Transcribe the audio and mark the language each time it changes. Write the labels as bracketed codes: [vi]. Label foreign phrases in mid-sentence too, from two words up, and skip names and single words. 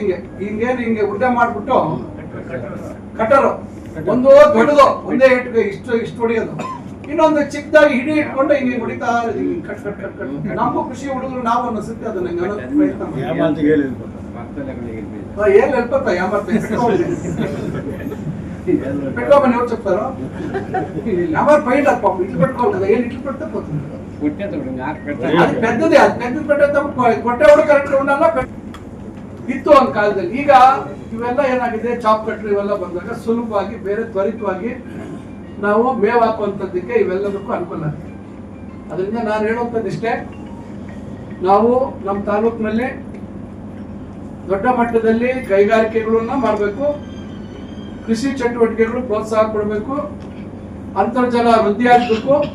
[kn] ಹಿಂಗೆ ಉಡ್ಡೆ ಮಾಡ್ಬಿಟ್ಟು ಕಟ್ಟರು ಒಂದು ದೊಡ್ಡದು ಒಂದೇ ಇಟ್ಟಿಗೆ ಇಷ್ಟು ಹೊಡಿಯೋದು, ಇನ್ನೊಂದು ಚಿಕ್ಕದಾಗಿ ಹಿಡಿ ಇಟ್ಕೊಂಡು ಹಿಂಗೆ ಹೊಡಿತಾ ಕಟ್ ಕಟ್ ಕಟ್ ಕಟ್. ನಮಗೂ ಖುಷಿ ಹುಡುಗರು ನಾವು ಅನಿಸುತ್ತೆ ಅದನ್ನ ಏನ್ ಹೇಳ್ತಾ [te] పెట్టుకోమని ఎవరు చెప్తారు? ఎవరు పైన ఇట్లు పెట్టుకోవాలి కదా, ఏం ఇట్లు పెడితే పోతుంది. అది పెద్దది, అది పెద్దది పెట్టేటప్పుడు కొట్టేవాడు కరెక్ట్ ఉండాలా [kn] ಇತ್ತು ಒಂದು ಕಾಲದಲ್ಲಿ. ಈಗ ಇವೆಲ್ಲ ಏನಾಗಿದೆ, ಚಾಪ್ ಕಟ್ರು ಇವೆಲ್ಲ ಬಂದಾಗ ಸುಲಭವಾಗಿ ಬೇರೆ ತ್ವರಿತವಾಗಿ ನಾವು ಮೇವು ಹಾಕುವಂಥದ್ದಕ್ಕೆ ಇವೆಲ್ಲದಕ್ಕೂ ಅನುಕೂಲ ಆಗಿದೆ. ಅದರಿಂದ ನಾನು ಹೇಳುವಂಥದ್ದಿಷ್ಟೇ, ನಾವು ನಮ್ಮ ತಾಲೂಕಿನಲ್ಲಿ ದೊಡ್ಡ ಮಟ್ಟದಲ್ಲಿ ಕೈಗಾರಿಕೆಗಳನ್ನ ಮಾಡಬೇಕು, ಕೃಷಿ ಚಟುವಟಿಕೆಗಳು ಪ್ರೋತ್ಸಾಹ ಕೊಡಬೇಕು, ಅಂತರ್ಜಲ ವೃದ್ಧಿ ಆಗಬೇಕು.